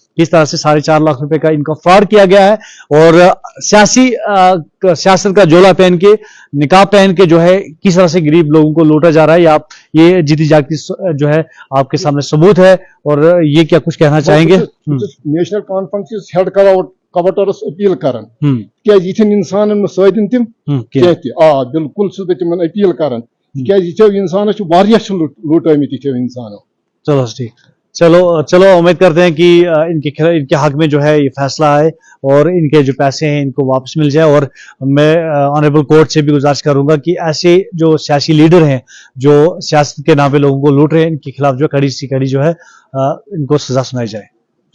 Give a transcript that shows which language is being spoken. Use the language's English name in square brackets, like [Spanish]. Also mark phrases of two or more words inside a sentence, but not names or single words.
[Hindi] किस तरह से 4.5 लाख रुपए का इनका फ्रॉड किया गया है और सियासत का जोला पहन के, निकाब पहन के जो है किस तरह से गरीब लोगों को लूटा जा रहा है, ये जीती जागती जो है आपके सामने सबूत है। और ये क्या कुछ कहना चाहेंगे? [Kashmiri] नेशनल कॉन्फ्रेंस हेड कवटरस अपील कर इंसान सदन तिम बिल्कुल तिम अपील कर इंसान लुटमित इंसानों। [Hindi] चलो ठीक, चलो उम्मीद करते हैं कि इनके हक में जो है ये फैसला आए और इनके जो पैसे हैं इनको वापस मिल जाए। और मैं [English] honourable court [Hindi] से भी गुजारिश करूंगा कि ऐसे जो सियासी लीडर हैं जो सियासत के नाम पे लोगों को लूट रहे हैं, इनके खिलाफ जो कड़ी सी कड़ी जो है इनको सजा सुनाई जाए।